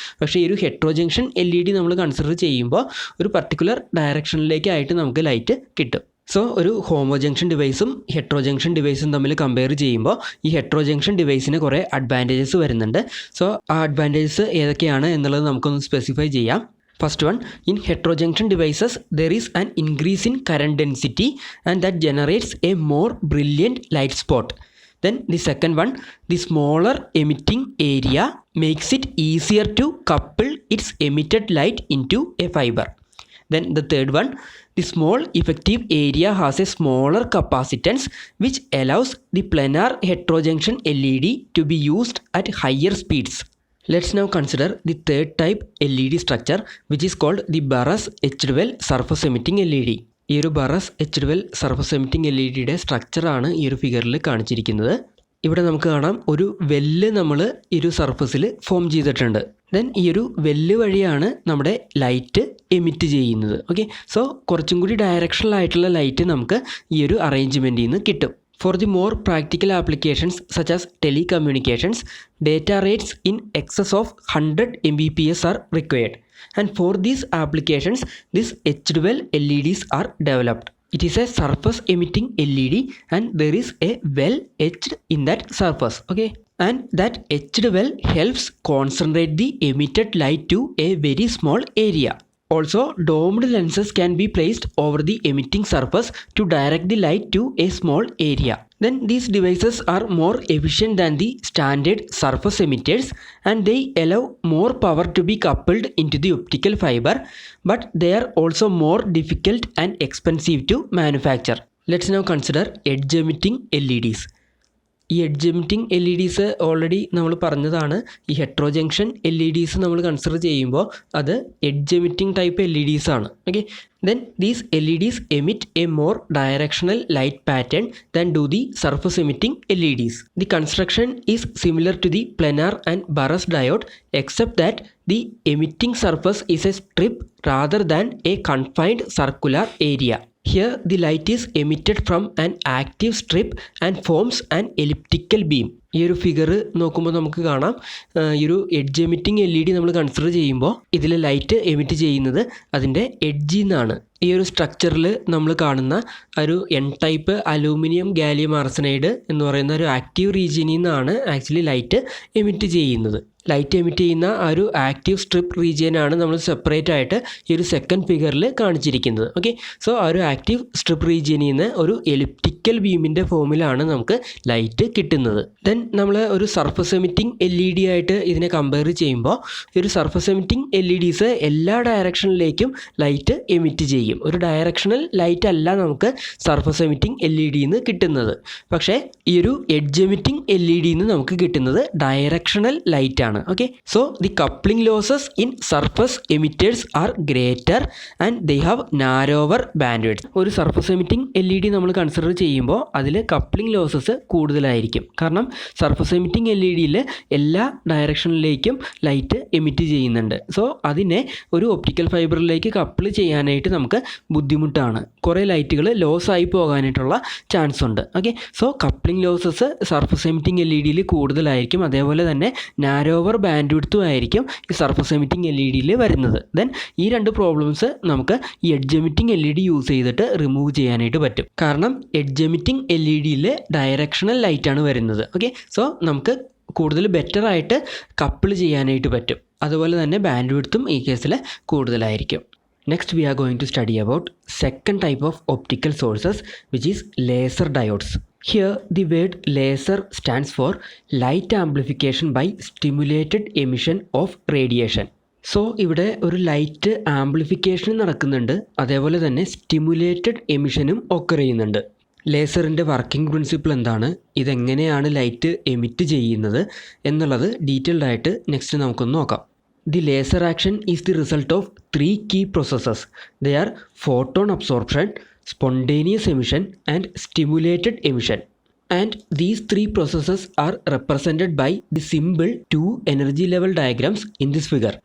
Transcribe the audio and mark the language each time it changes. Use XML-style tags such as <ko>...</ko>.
<ml>പക്ഷേ ഈ ഒരു ഹെട്രോജംഗ്ഷൻ LED നമ്മൾ കൺസിഡർ ചെയ്യുമ്പോൾ ഒരു പർട്ടിക്കുലർ ഡയറക്ഷനിലേക്കായിട്ട് നമുക്ക് ലൈറ്റ് കിട്ടും. സോ ഒരു ഹോമോജംഗ്ഷൻ ഡിവൈസും ഹെട്രോജംഗ്ഷൻ ഡിവൈസും തമ്മിൽ കമ്പയർ ചെയ്യുമ്പോൾ ഈ ഹെട്രോജംഗ്ഷൻ ഡിവൈസിന് കുറേ അഡ്വാൻറ്റേജസ് വരുന്നുണ്ട്. സോ ആ അഡ്വാൻറ്റേജസ് ഏതൊക്കെയാണ് എന്നുള്ളത് നമുക്കൊന്ന് സ്പെസിഫൈ ചെയ്യാം.</ml> <en>First one, in heterojunction devices, there is an increase in current density and that generates a more brilliant light spot. Then the second one, the smaller emitting area makes it easier to couple its emitted light into a fiber. Then the third one, the small effective area has a smaller capacitance which allows the planar heterojunction LED to be used at higher speeds. Let's now consider the third type LED structure, which is called the Barras H12 surface emitting LED.</en> <ml>ഈ ഒരു bearers H12 surface emitting LEDയുടെ സ്ട്രക്ചറാണ് ഈ ഒരു ഫിഗറിൽ കാണിച്ചിരിക്കുന്നത്. ഇവിടെ നമുക്ക് കാണാം ഒരു വെല്ല് നമ്മൾ ഈ ഒരു സർഫസിൽ ഫോം ചെയ്തിട്ടുണ്ട്. ദെൻ ഈ ഒരു വെല്ല് വഴിയാണ് നമ്മുടെ ലൈറ്റ് എമിറ്റ് ചെയ്യുന്നത്. ഓക്കെ. സോ കുറച്ചും കൂടി ഡയറക്ഷണൽ ആയിട്ടുള്ള ലൈറ്റ് നമുക്ക് ഈ ഒരു അറേഞ്ച്മെൻറ്റിൽ നിന്ന് കിട്ടും.</ml> <en>For the more practical applications such as telecommunications, data rates in excess of 100 Mbps are required. And for these applications, these H12 LEDs are developed. It is a surface emitting LED and there is a well etched in that surface. Okay, and that etched well helps concentrate the emitted light to a very small area. Also, domed lenses can be placed over the emitting surface to direct the light to a small area. Then these devices are more efficient than the standard surface emitters and they allow more power to be coupled into the optical fiber, but they are also more difficult and expensive to manufacture. Let's now consider edge emitting LEDs.</en> <ml>ഈ edge emitting L E ഡീസ് already നമ്മൾ പറഞ്ഞതാണ്. ഈ ഹെട്രോജംഗ്ഷൻ L E ഡീസ് നമ്മൾ consider ചെയ്യുമ്പോൾ അത് edge emitting type L E ഡീസ് ആണ്.</ml> <en>Okay, then these LEDs emit a more directional light pattern than do the surface emitting LEDs. The construction is similar to the planar and Burris diode except that the emitting surface is a strip rather than a confined circular area. Here the light is emitted from an active strip and forms an elliptical beam.</en> <ml>ഈ ഒരു figure നോക്കുമ്പോൾ നമുക്ക് കാണാം, ഈ ഒരു edge emitting L E D നമ്മൾ consider ചെയ്യുമ്പോൾ ഇതിൽ ലൈറ്റ് എമിറ്റ് ചെയ്യുന്നത് അതിൻ്റെ എഡ്ജിൽ നിന്നാണ്. ഈ ഒരു സ്ട്രക്ചറിൽ നമ്മൾ കാണുന്ന ഒരു N type aluminium gallium arsenide എന്ന് പറയുന്ന ഒരു ആക്റ്റീവ് റീജിയനിൽ നിന്നാണ് ആക്ച്വലി ലൈറ്റ് എമിറ്റ് ചെയ്യുന്നത്. ലൈറ്റ് എമിറ്റ് ചെയ്യുന്ന ആ ഒരു ആക്റ്റീവ് സ്ട്രിപ്പ് റീജിയനാണ് നമ്മൾ സെപ്പറേറ്റ് ആയിട്ട് ഈ ഒരു സെക്കൻഡ് ഫിഗറിൽ കാണിച്ചിരിക്കുന്നത്. ഓക്കെ, സോ ആ ഒരു ആക്റ്റീവ് സ്ട്രിപ്പ് റീജിയനിൽ നിന്ന് ഒരു എലിപ്റ്റിക്കൽ ബീമിൻ്റെ ഫോമിലാണ് നമുക്ക് ലൈറ്റ് കിട്ടുന്നത്. ദെൻ നമ്മൾ ഒരു surface emitting L E D ആയിട്ട് ഇതിനെ കമ്പയർ ചെയ്യുമ്പോൾ ഈ ഒരു സർഫസ് എമിറ്റിംഗ് എൽ ഇ ഡീസ് എല്ലാ ഡയറക്ഷനിലേക്കും ലൈറ്റ് എമിറ്റ് ചെയ്യും. ഒരു ഡയറക്ഷണൽ ലൈറ്റ് അല്ല നമുക്ക് സർഫസ് എമിറ്റിംഗ് എൽ ഇ ഡിന്ന് കിട്ടുന്നത്. പക്ഷേ ഈ ഒരു എഡ്ജ് എമിറ്റിംഗ് എൽ ഇ ഡിന്ന് നമുക്ക് കിട്ടുന്നത് ഡയറക്ഷണൽ ലൈറ്റ് ആണ്.</ml> <en>Okay, so the coupling losses in surface emitters are greater and they have narrower bandwidth.</en> <ml>ഒരു surface emitting L E D നമ്മൾ കൺസിഡർ ചെയ്യുമ്പോൾ അതിൽ കപ്ലിംഗ് ലോസസ് കൂടുതലായിരിക്കും. കാരണം സർഫസ് എമിറ്റിംഗ് എൽ ഇ ഡിയിൽ എല്ലാ ഡയറക്ഷനിലേക്കും ലൈറ്റ് എമിറ്റ് ചെയ്യുന്നുണ്ട്. സോ അതിനെ ഒരു ഒപ്റ്റിക്കൽ ഫൈബറിലേക്ക് കപ്പിൾ ചെയ്യാനായിട്ട് നമുക്ക് ബുദ്ധിമുട്ടാണ്. കുറേ ലൈറ്റുകൾ ലോസ് ആയി പോകാനായിട്ടുള്ള ചാൻസ് ഉണ്ട്. Okay, so coupling losses surface emitting L E ഡിയിൽ കൂടുതലായിരിക്കും. അതേപോലെ തന്നെ നാരോ ബാൻഡ് വിഡ്ത്തും ആയിരിക്കും ഈ സർഫസ് എമിറ്റിംഗ് എൽ ഇ ഡിയിൽ വരുന്നത്. ദെൻ ഈ രണ്ട് പ്രോബ്ലംസ് നമുക്ക് ഈ edge emitting L E D use ചെയ്തിട്ട് റിമൂവ് ചെയ്യാനായിട്ട് പറ്റും. കാരണം എഡ്ജ് എമിറ്റിംഗ് എൽ ഇ ഡിയിൽ ഡയറക്ഷണൽ ലൈറ്റാണ് വരുന്നത്. ഓക്കെ, സോ നമുക്ക് കൂടുതൽ ബെറ്റർ ആയിട്ട് കപ്പിൾ ചെയ്യാനായിട്ട് പറ്റും. അതുപോലെ തന്നെ ബാൻഡ് വിഡ്ത്തും ഈ കേസിൽ കൂടുതലായിരിക്കും.</ml> <en>Next we are going to study about second type of optical sources, which is laser diodes. Here the word laser stands for light amplification by stimulated emission of radiation.</en> <ml>So ഇവിടെ ഒരു light amplification നടക്കുന്നുണ്ട്, അതേപോലെ തന്നെ stimulated എമിഷനും occur ചെയ്യുന്നുണ്ട്. ലേസറിൻ്റെ working principle എന്താണ്, ഇതെങ്ങനെയാണ് light emit ചെയ്യുന്നത് എന്നുള്ളത് ഡീറ്റെയിൽഡ് ആയിട്ട് നെക്സ്റ്റ് നമുക്കൊന്ന് നോക്കാം.</ml> <en>The laser action is the result of three key processes. They are photon absorption, spontaneous emission and stimulated emission. And these three processes are represented by the symbol 2 energy level diagrams in this figure.</en>